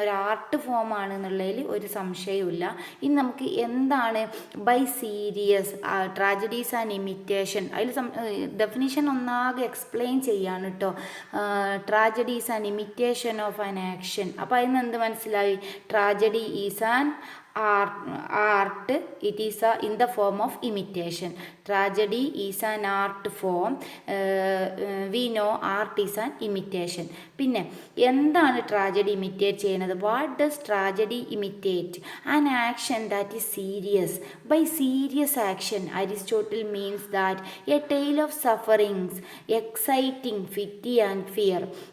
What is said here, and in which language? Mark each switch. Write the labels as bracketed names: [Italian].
[Malayalam] ഒരു art form ആണ് എന്നുള്ളതിൽ ഒരു സംശയവുമില്ല. ഇനി നമുക്ക് എന്താണ് [English] By serious? Tragedy is an imitation. [Malayalam] അതിൽ ഡെഫിനിഷൻ ഒന്നാകെ എക്സ്പ്ലെയിൻ ചെയ്യാണ് കേട്ടോ. [English] Tragedy is an imitation of an action. [Malayalam] അപ്പോൾ അതിന് എന്ത് മനസ്സിലായി? [English] Tragedy is an art, it is in the form of imitation. Tragedy is an art form. We know art is an imitation. [Malayalam] പിന്നെ എന്താണ് tragedy imitate ചെയ്യുന്നത്? [English] What does tragedy imitate? An action that is serious. By serious action Aristotle means that a tale of sufferings exciting pity and fear.